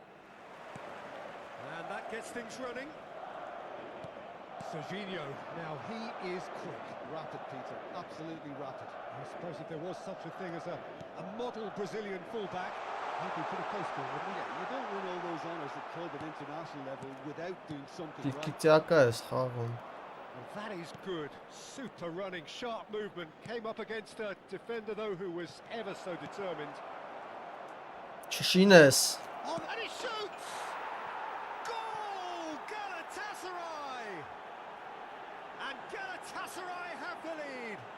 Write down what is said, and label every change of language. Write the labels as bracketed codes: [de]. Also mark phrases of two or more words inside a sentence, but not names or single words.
[en] And that gets things running. Serginho, now he is quick. Rapid, Peter, absolutely rapid. I suppose if there was such a thing as a model Brazilian fullback, he'd be pretty close to it, wouldn't he? Yeah, you don't win all those honours at club and international level without doing something right. [hy] Տիկիտյակա ես խաղում։ [en] Well, that is good. Super running, sharp movement. Came up against a defender, though, who was ever so determined. [hy] Չշինես։ [en] On, and he shoots! Goal! Galatasaray! And Galatasaray have the lead.